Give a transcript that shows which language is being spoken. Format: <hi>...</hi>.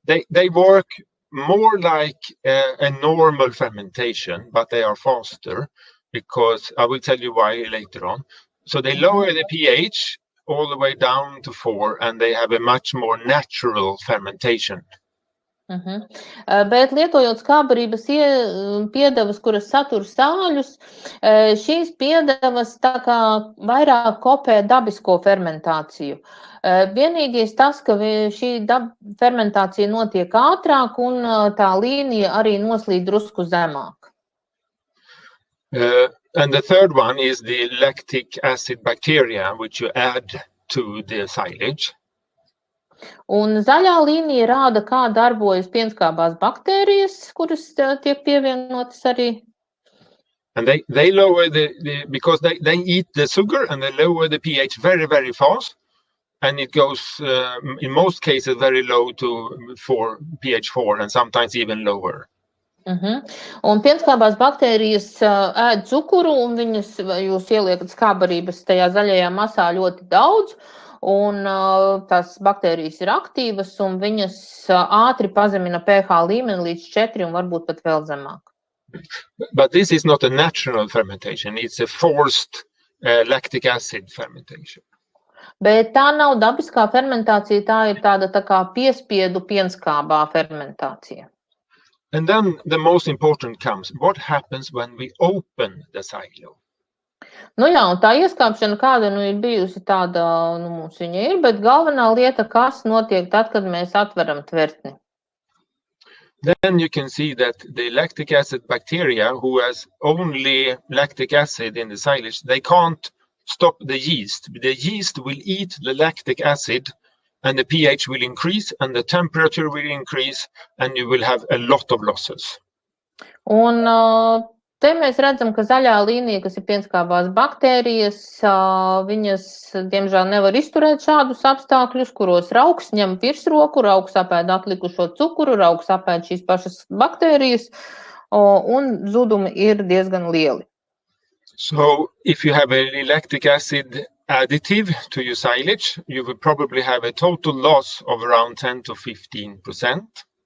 <en>They work more like a normal fermentation, but they are faster because I will tell you why later on. So they lower the pH all the way down to 4, and they have a much more natural fermentation.</en> <lv>Bet lietojot skābarības piedevas, kuras satur sāļus, šīs piedevas tā kā vairāk kopē dabisko fermentāciju. Vienīgais tas, ka šī fermentācija notiek ātrāk un tā līnija arī noslīd drusku zemāk.</lv> <en>And the third one is the lactic acid bacteria, which you add to the silage.</en> <lv>Un zaļā līnija rāda, kā darbojas pienskābās baktērijas, kuras tiek pievienotas arī.</lv> <en>And they lower because they eat the sugar and they lower the pH very, very fast. And it goes, in most cases, very low to pH 4 and sometimes even lower.</en> <lv>Un pienskābās baktērijas ēd cukuru, un viņas, jūs ieliekat skābarības tajā zaļajā masā ļoti daudz, un tās baktērijas ir aktīvas, un viņas ātri pazemina pH līmeni līdz 4 un varbūt pat vēl zemāk.</lv> <en>But this is not a natural fermentation, it's a forced lactic acid fermentation.</en> <lv>Bet tā nav dabiskā fermentācija, tā ir tāda tā kā piespiedu pienskābā fermentācija.</lv> <en>And then the most important comes, what happens when we open the silo?</en> <lv>Nu jā, un tā ieskāpšana kāda ir bijusi tāda, mums viņa ir, bet galvenā lieta, kas notiek tad, kad mēs atveram tvertni.</lv> <en>Then you can see that the lactic acid bacteria, who has only lactic acid in the silage, they can't stop the yeast. The yeast will eat the lactic acid, and the pH will increase, and the temperature will increase, and you will have a lot of losses.</en> <lv>Un te mēs redzam, ka zaļā līnija, kas ir pienskābās baktērijas, viņas, diemžēl, nevar izturēt šādus apstākļus, kuros raugs ņem virsroku, raugs apēd atlikušo cukuru, raugs apēd šīs pašas baktērijas, un zudumi ir diezgan lieli.</lv> <en>So, if you have a lactic acid additive to your silage, you will probably have a total loss of around 10 to 15%.</en>